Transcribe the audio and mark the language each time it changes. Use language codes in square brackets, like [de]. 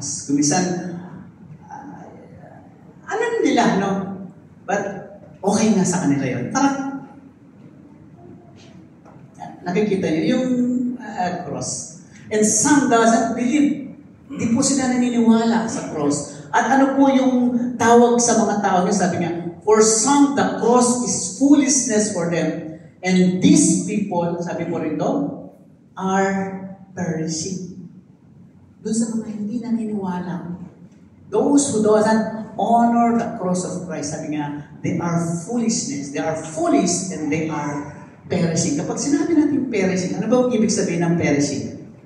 [tl] Kumisan, alam nila, no? But okay na sa kanila yun. Parang, nakikita nyo yung cross. [en] And some doesn't believe. [tl] Hindi po sila naniniwala sa cross. At ano po yung tawag sa mga tao niya? Sabi niya, [en] for some, the cross is foolishness for them. And these people, [tl] sabi po rin doon, [en] are perishing. [tl] Doon sa mga hindi naniniwala. [en] Those who doesn't honor the cross of Christ, [tl] sabi nga, [en] they are foolishness. They are foolish and they are perishing. [tl] Kapag sinabi natin perishing, ano ba ang ibig sabihin ng perishing?